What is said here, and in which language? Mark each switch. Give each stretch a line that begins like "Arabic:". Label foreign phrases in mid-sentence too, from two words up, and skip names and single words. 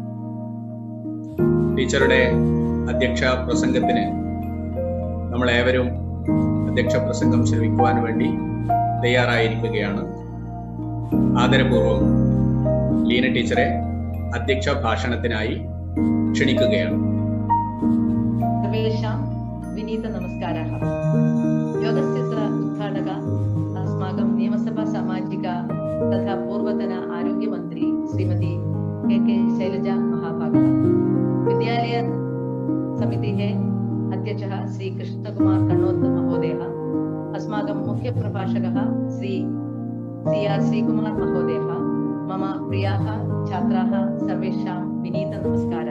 Malayalam: ടീച്ചറുടെ അധ്യക്ഷ പ്രസംഗത്തിന് നമ്മളേവരും അധ്യക്ഷ പ്രസംഗം ശ്രവിക്കുവാൻ വേണ്ടി തയ്യാറായിരിക്കുകയാണ്. ആദരപൂർവ്വം ലീന ടീച്ചറെ അധ്യക്ഷ ഭാഷണത്തിനായി ക്ഷണിക്കുകയാണ്.
Sanskrit: सर्वेषां विनीत नमस्कारः. योगस्य उद्घाटक अस्माकं नियमसभा सामाजिका तथा पूर्वतन आरोग्यमन्त्री श्रीमती KK शैलजा महाभागः, विद्यालय समितेः अध्यक्षः श्री कृष्णकुमार कण्णोत् महोदयः, अस्माकं मुख्यप्रभाषकः श्री CR श्रीकुमार महोदयः, मम प्रियाः छात्राः सर्वेषां विनीत नमस्कारः.